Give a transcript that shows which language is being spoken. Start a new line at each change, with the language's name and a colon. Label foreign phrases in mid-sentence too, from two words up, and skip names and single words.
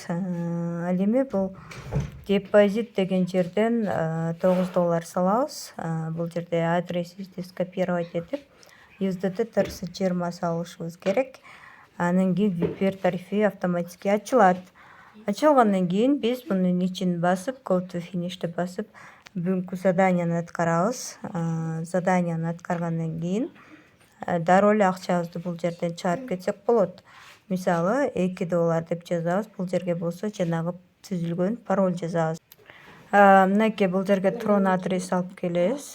Kyrgyz: Ал эми бул депозит деген жерден $9 салабыз. Бул жерде адресибизди скопировать этип USDT тарсы 20 салышыбыз керек. Анан кийин VIP тарифи автоматически ачылат. Ачылгандан кийин биз мунун ичин басып,
English: go to finish
Kyrgyz: деп басып, бүгүнкү заданияны аткарабыз. Заданияны аткаргандан кийин дароо эле акчабызды бул жерден чыгарып кетсек болот. Мисалы $2 деп жазабыз. Бул жерге болсо жанагы түзүлгөн пароль жазабыз. Мынакей бул жерге Tron адрес алып келебиз.